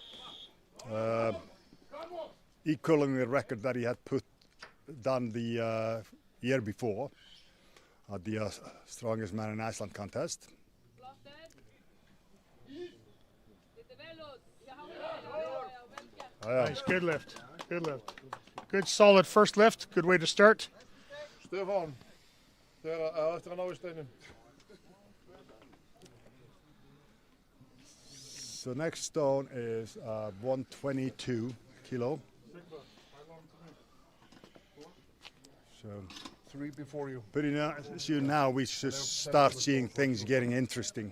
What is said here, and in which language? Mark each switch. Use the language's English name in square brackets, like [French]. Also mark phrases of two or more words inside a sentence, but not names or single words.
[English] Equaling the record that he had done the year before at the Strongest Man in Iceland contest. Nice, good lift, good lift. Good solid first lift, good way to start. [Icelandic] Stefan, eftir að ná í steinin. [English] So next stone is 122 kilo. So 3 before you. pretty now we should start seeing things getting interesting.